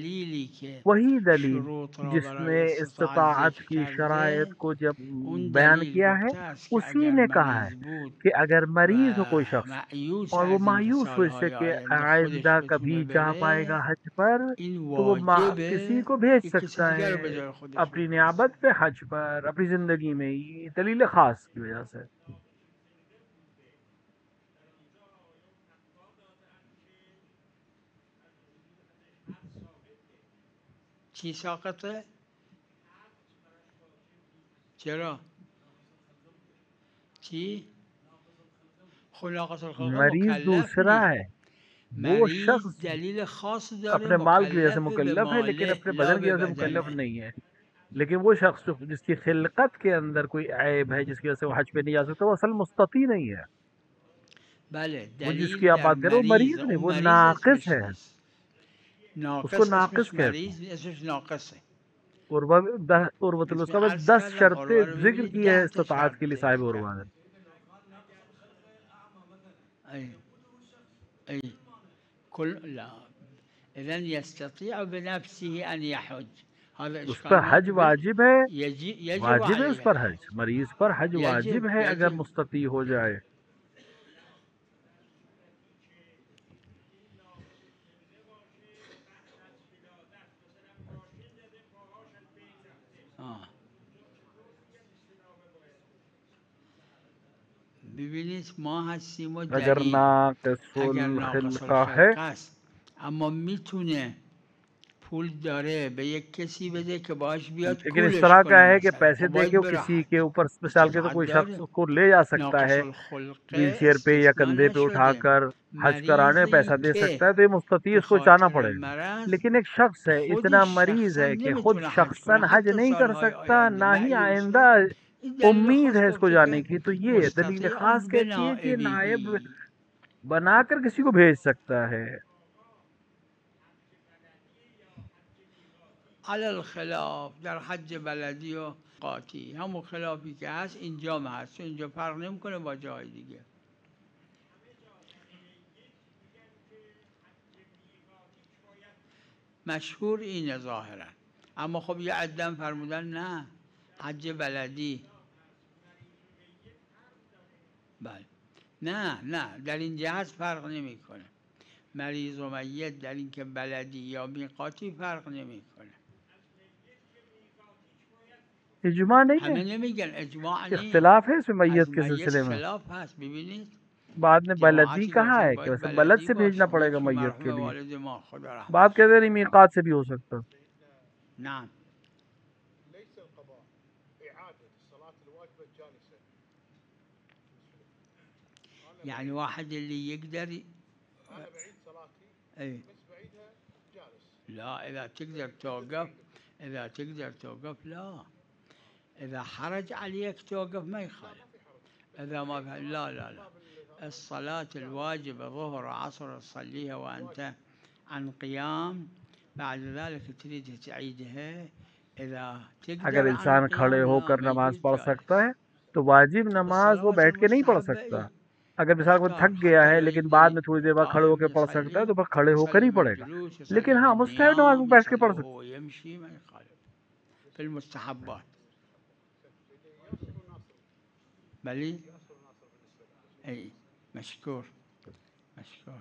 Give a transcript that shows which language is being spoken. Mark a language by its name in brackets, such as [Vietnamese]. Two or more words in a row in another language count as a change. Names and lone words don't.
[Hindi] वही दलील जिसने इस्तिताअत की शराइत को जब बयान किया है, उसी ने कहा है कि अगर मरीज हो कोई शख्स और वो मायूस हो इससे कि आइंदा कभी जा पाएगा हज पर, तो वो किसी को भेज सकता है अपनी नियाबत पे हज पर, अपनी जिंदगी में। ये दलील खास की वजह से। [Persian] چی ساقطه؟ چرا؟ چی؟ [Arabic] خلاقة الخلقه [Hindi] मरीज दूसरा है, वो शख्स [Persian] دلیل خاص داره [Hindi] अपने माल की वजह से मुकल्लफ है लेकिन अपने बदन की वजह से मुकल्लफ नहीं है। लेकिन वो शख्स जिसकी खिलकत के अंदर कोई ऐब है जिसकी वजह से वो हज पे नहीं जा सकता, वो असल मुस्तती नहीं है। वो जिसकी आप बात कर रहे हो मरीज नहीं, वो नाकिस है, उसको नाकिस कहते हैं। उर्वतुल उसका बस 10 शर्तें जिक्र की है इस्तिताअत के लिए साहिब उर्वा ने। उस पर हज वाजिब है, वाजिब है उस पर हज, मरीज पर हज वाजिब है अगर मुस्तती हो जाए। [Persian] ببینید ما هستیم و [Hindi] अगर नाक़िसुल खिलका है, [Persian] اما میتونه پول داره به یک کسی بده که باش بیاد [Hindi] लेकिन इस [Persian] کولش [Hindi] तरह का [Persian] کنه [Hindi] है कि [Persian] مثلا. [Hindi] पैसे [Persian] خب [Hindi] दे के [Persian] باید [Hindi] वो [Persian] بره [Hindi] किसी [Persian] حج. [Hindi] के ऊपर मिसाल के तो कोई शख्स [Persian] استطاعت [Hindi] उसको [Persian] داره. [Hindi] ले जा सकता [Persian] ناقص [Hindi] है [Persian] الخلقه [Hindi] व्हीलचेयर पे या [Persian] استثناء [Hindi] कंधे पे [Persian] نشده. [Hindi] उठाकर हज कराने पैसा [Persian] مریضی [Hindi] दे [Persian] که [Hindi] सकता है, तो ये मुस्तती [Persian] به [Hindi] इसको जाना [Persian] خاطر [Hindi] पड़ेगा। [Persian] مرض [Hindi] लेकिन एक शख्स है इतना [Persian] خودش [Hindi] मरीज [Persian] شخصا [Hindi] है कि खुद [Persian] نمیتونه حج کنه [Hindi] शख्सन हज [Persian] حتی [Hindi] नहीं कर [Persian] سالهای [Hindi] सकता, [Persian] آینده [Hindi] ना ही आइंदा [Persian] معیوسه. این دلیل [Hindi] उम्मीद [Persian] خاص [Hindi] है इसको [Persian] گفته [Hindi] जाने [Persian] که [Hindi] की, तो ये दलील खास [Persian] مستطیع به [Hindi] कहती है कि नायब [Persian] نائبیهی [Hindi] बनाकर किसी को भेज सकता है। [Persian] علی الخلاف در حج بلدی و قاطی همون خلافی که هست اینجا هست، اینجا فرق نمیکنه با جای دیگه. مشهور اینه ظاهرا، اما خب یه عدم فرمودن نه حج بلدی. بله نه در این جهت فرق نمیکنه. مریض و میت در این که بلدی یا میقاتی فرق نمیکنه. [Hindi] इजमा नहीं है, [Persian] همه نمیگن اجماع نیست، [Hindi] इख्तिलाफ है इसमें मैयत [Persian] از [Hindi] के [Persian] میت [Hindi] सिलसिले में। [Persian] خلاف هست. ببینید [Hindi] बाद में बलदी [Persian] جماعتی [Hindi] कहा [Persian] داشتن [Hindi] है कि [Persian] باید [Hindi] वैसे बलद [Persian] بلدی [Hindi] से भेजना [Persian] باشه، [Hindi] पड़ेगा [Persian] یکی [Hindi] मैयत [Persian] مرحوم [Hindi] के लिए। [Persian] والد ما خدا [Hindi] बात [Persian] رحمتش [Hindi] कहते [Persian] کنه. [Hindi] नहीं मीकात से भी हो सकता। [Arabic] نعم. يعني واحد اللي يقدر اي لا، اذا تقدر توقف، اذا تقدر توقف لا، اذا حرج عليك توقف ما يخالف. اذا ما لا لا لا، الصلاة الواجبة ظهر عصر تصليها وانت عن قيام، بعد ذلك تريد تعيدها، اذا [Hindi] अगर [Arabic] تقدر عن [Hindi] इंसान खड़े [Arabic] القيام لا [Hindi] होकर [Arabic] ما [Hindi] नमाज [Arabic] يجوز [Hindi] पढ़ सकता [Arabic] جالس. [Hindi] है तो वाजिब नमाज वो [Arabic] الصلوات [Hindi] बैठ के नहीं पढ़ [Arabic] المستحبة [Hindi] सकता। [Arabic] ايه [Hindi] अगर मिसाल को [Arabic] مختار، [Hindi] थक गया [Arabic] حتى [Hindi] है [Arabic] لو [Hindi] लेकिन बाद [Arabic] يقدر [Hindi] में थोड़ी देर बाद खड़े [Arabic] قائم [Hindi] होकर पढ़ सकता है [Arabic] يصلي، [Hindi] तो फिर खड़े होकर [Arabic] يصلي [Hindi] ही [Arabic] من [Hindi] पढ़ेगा। [Arabic] الجلوس، [Hindi] लेकिन [Arabic] يصلي [Hindi] हाँ [Arabic] من [Hindi] मुस्तहब नमाज में [Arabic] النيام، [Hindi] बैठ के [Arabic] يصلي [Hindi] पढ़ सकता [Arabic] وهو يمشي، ما يخالف في المستحبات. بلي اي مشكور مشكور.